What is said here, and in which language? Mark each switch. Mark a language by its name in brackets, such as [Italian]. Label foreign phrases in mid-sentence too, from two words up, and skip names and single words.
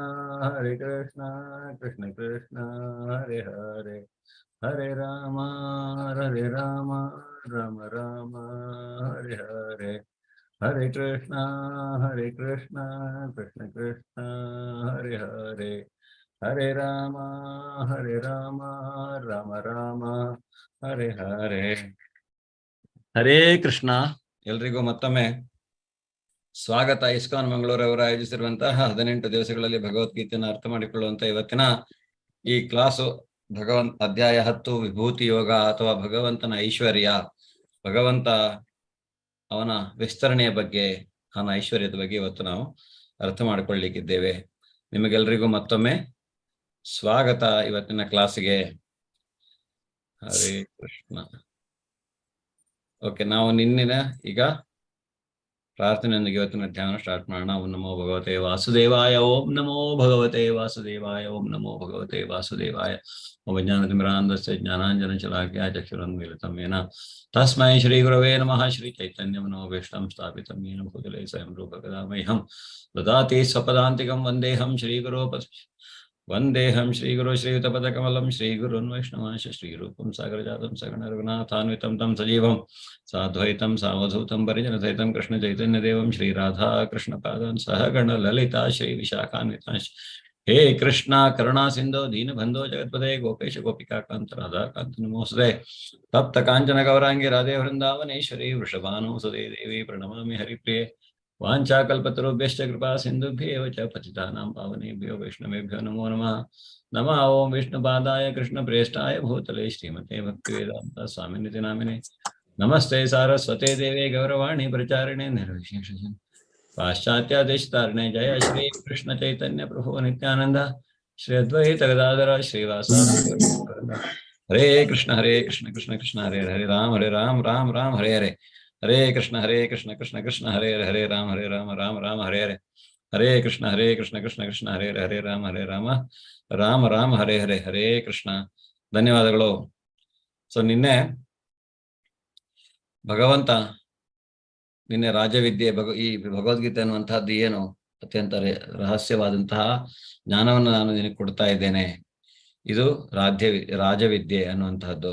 [Sanskrit] ಕೃಷ್ಣ ಹರೇ ಹರೇ, ಹರೇ ರಾಮ ರಾಮ ರಾಮ ಹರೇ ಹರೇ, ಹರೇ ಕೃಷ್ಣ ಕೃಷ್ಣ ಹರೇ ಹರೇ, ಹರೇ ರಾಮ ರಾಮ ಹರೇ ಹರೇ. ಹರೇ ಕೃಷ್ಣ. [Kannada] ಎಲ್ರಿಗೂ ಮತ್ತೊಮ್ಮೆ ಸ್ವಾಗತ. ಇಸ್ಕಾನ್ ಮಂಗಳೂರವರು ಆಯೋಜಿಸಿರುವಂತಹ 18 ದಿವಸಗಳಲ್ಲಿ ಭಗವದ್ಗೀತೆಯನ್ನು ಅರ್ಥ ಮಾಡಿಕೊಳ್ಳುವಂತ ಇವತ್ತಿನ ಈ ಕ್ಲಾಸು ಅಧ್ಯಾಯ 10 ವಿಭೂತಿ ಯೋಗ ಅಥವಾ ಭಗವಂತನ ಐಶ್ವರ್ಯ, ಭಗವಂತ ಅವನ ವಿಸ್ತರಣೆಯ ಬಗ್ಗೆ, ಅವನ ಐಶ್ವರ್ಯದ ಬಗ್ಗೆ ಇವತ್ತು ನಾವು ಅರ್ಥ ಮಾಡಿಕೊಳ್ಳಲಿಕ್ಕಿದ್ದೇವೆ. ನಿಮಗೆಲ್ರಿಗೂ ಮತ್ತೊಮ್ಮೆ ಸ್ವಾಗತ ಇವತ್ತಿನ ಕ್ಲಾಸಿಗೆ. ಹರೇ ಕೃಷ್ಣ. ಓಕೆ, ನಾವು ಈಗ ಪ್ರಾರ್ಥನೆಯೊಂದಿಗೆ ಇವತ್ತಿನ ಧ್ಯಾನ ಸ್ಟಾರ್ಟ್ ಮಾಡೋಣ. [Sanskrit] ಓಂ ನಮೋ ಭಗವತೆ ವಾಸುದೇವಾಯ, ಓಂ ನಮೋ ಭಗವತೆ ವಾಸುದೇವಾಯ, ಓಂ ನಮೋ ಭಗವತೆ ವಾಸುದೇವಾಯ. ಓಂ ಜ್ಞಾನತಿಮಿರಾಂಧಸ್ಯ ಜ್ಞಾನಾಂಜನ ಶಲಾಕಯ ಚಕ್ಷುರುನ್ಮಿಲಿತಂ ಯೇನ ತಸ್ಮೈ ಶ್ರೀ ಗುರವೇ ನಮಃ. ಶ್ರೀ ಚೈತನ್ಯ ಮನೋಭೀಷ್ಟಂ ಸ್ಥಾಪಿತಂ ಯೇನ ಭೂತಲೆ ಸ್ವಯಂ ರೂಪ ಗದಾಮಹ್ಯಂ ದದಾತಿ ಸ್ವಪದಾಂತಿಕಂ ವಂದೇಹಂ ಶ್ರೀಗುರೋ ವಂದೇಹಂ ಶ್ರೀಗುರು ಶ್ರೀಯುತಪದಕಮಲಂ ಶ್ರೀಗುರುನ್ ವೈಷ್ಣವಾಂಶ ಶ್ರೀರೂಪಂ ಸಾಗರಜಾತಂ ಸಗಣ ರಘುನಾಥಾನ್ವಿತಂ ತಂ ಸಜೀವಂ ಸಾದ್ವೈತಂ ಸಾವಧೂತಂ ಪರಿಜನಸಹಿತಂ ಕೃಷ್ಣ ಚೈತನ್ಯದೇವಂ ಶ್ರೀರಾಧಾ ಕೃಷ್ಣಪಾದಾನ್ ಸಹಗಣ ಲಲಿತಾ ಶ್ರೀ ವಿಶಾಖಾನ್ವಿತಾಂಶ. ಹೇ ಕೃಷ್ಣ ಕರುಣಾ ಸಿಂಧೋ ದೀನಬಂಧೋ ಜಗತ್ಪದೇ ಗೋಪೇಶ ಗೋಪಿಕಾ ಕಾಂತ ರಾಧಾ ಕಾಂತ ನಮೋಸ್ತುತೇ. ತಪ್ತ ಕಾಂಚನ ಗೌರಾಂಗಿ ರಾಧೇ ವೃಂದಾವನೇಶ್ವರಿ ವೃಷಭಾನುಸುತೇ ದೇವಿ ಪ್ರಣಮಾಮಿ ಹರಿಪ್ರಿಯೆ. ವಾಂಛಾಕಲ್ಪತರುಭ್ಯಶ್ಚ ಕೃಪಾ ಸಿಂಧುಭ್ಯೇವ ಚ ಪತಿತಾನಾಂ ಪಾವನೇಭ್ಯೋ ವೈಷ್ಣವೇಭ್ಯೋ ನಮೋ ನಮಃ. ನಮಃ ಓಂ ವಿಷ್ಣುಪಾದಾಯ ಕೃಷ್ಣಪ್ರೇಷ್ಠಾಯ ಭೂತಲೆ ಶ್ರೀಮತೆ ಭಕ್ತಿವೇದಾಂತ ಸ್ವಾಮಿನಿತಿ ನಾಮಿನೇ. ನಮಸ್ತೆ ಸಾರಸ್ವತೆ ದೇವೇ ಗೌರವಾಣಿ ಪ್ರಚಾರಿಣೆ ನಿರ್ವಿಶೇಷ ಪಾಶ್ಚಾತ್ಯ ದೇಶತಾರಿಣೆ. ಜಯ ಶ್ರೀ ಕೃಷ್ಣ ಚೈತನ್ಯ ಪ್ರಭು ನಿತ್ಯಾನಂದ ಶ್ರೀ ಅದ್ವೈತ ಗದಾಧರ ಶ್ರೀವಾಸಾದಿ. ಹರೇ ಕೃಷ್ಣ ಕೃಷ್ಣ ಕೃಷ್ಣ ಹರೇ ಹರೇ, ಹರೇ ರಾಮ ರಾಮ ರಾಮ ಹರೇ ಹರೇ, ಹರೇ ಕೃಷ್ಣ ಕೃಷ್ಣ ಕೃಷ್ಣ ಹರೇ ಹರೇ ಹರೇ ರಾಮ ರಾಮ ರಾಮ ಹರೇ ಹರೇ ಹರೇ ಕೃಷ್ಣ ಕೃಷ್ಣ ಕೃಷ್ಣ ಹರೇ ಹರೇ ರಾಮ ರಾಮ ರಾಮ ಹರೇ ಹರೇ ಹರೇ ಕೃಷ್ಣ. [Kannada] ಧನ್ಯವಾದಗಳು. ಸೊ ನಿನ್ನೆ ಭಗವಂತ ನಿನ್ನೆ ರಾಜವಿದ್ಯೆ ಈ ಭಗವದ್ಗೀತೆ ಅನ್ನುವಂತಹದ್ದು ಏನು ಅತ್ಯಂತ ರಹಸ್ಯವಾದಂತಹ ಜ್ಞಾನವನ್ನು ನಾನು ನಿನಗೆ ಕೊಡ್ತಾ ಇದ್ದೇನೆ. ಇದು ರಾಜವಿದ್ಯೆ ಅನ್ನುವಂತಹದ್ದು.